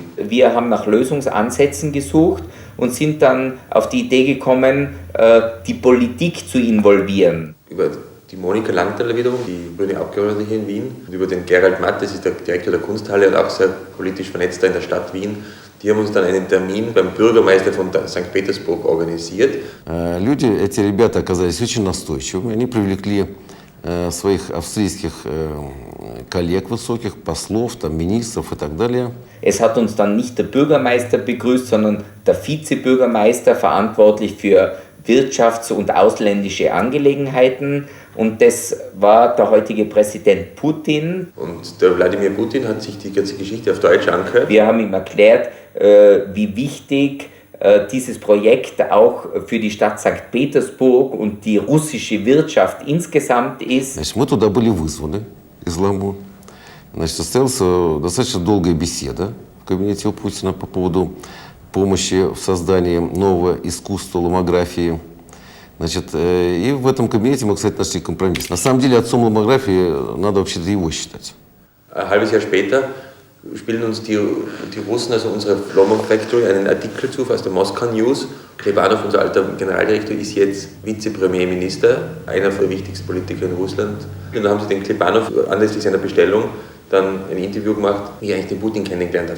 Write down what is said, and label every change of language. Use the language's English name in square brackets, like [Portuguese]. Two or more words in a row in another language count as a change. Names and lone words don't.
[German] Wir haben nach Lösungsansätzen gesucht und sind dann auf die Idee gekommen, die Politik zu involvieren. Über die Monika Langthaler wiederum, die grüne Abgeordnete hier in Wien, und über den Gerald Matt, das ist der Direktor der Kunsthalle und auch sehr politisch vernetzt in der Stadt Wien. Die haben uns dann einen Termin beim Bürgermeister von St. Petersburg organisiert. [Russian] Эти ребята оказались очень настойчивыми. Они привлекли своих австрийских коллег высоких, послов, там, министров и так далее. [German] Es hat uns dann nicht der Bürgermeister begrüßt, sondern der Vizebürgermeister, verantwortlich für wirtschafts- und ausländische Angelegenheiten. Und das war der heutige Präsident Putin. Und der Wladimir Putin hat sich die ganze Geschichte auf Deutsch angehört. Wir haben ihm erklärt, wie wichtig dieses Projekt auch für die Stadt St. Petersburg und die russische Wirtschaft insgesamt ist. [Russian] Значит, мы туда были вызваны из ЛАМО. Значит, состоялась достаточно долгая беседа в кабинете у Путина по поводу помощи в создании нового искусства ломографии. Значит, и в этом кабинете мы, кстати, нашли компромисс. На самом деле отцом ломографии надо вообще-то его считать. [German] Ein halbes Jahr später spielen uns die Russen, also unsere Lomo Factory, einen Artikel zu aus der Moskau News. Klebanov, unser alter Generaldirektor, ist jetzt Vizepremierminister, einer der wichtigsten Politiker in Russland. Und dann haben sie den Klebanov anlässlich seiner Bestellung dann ein Interview gemacht, wie er eigentlich den Putin kennengelernt hat.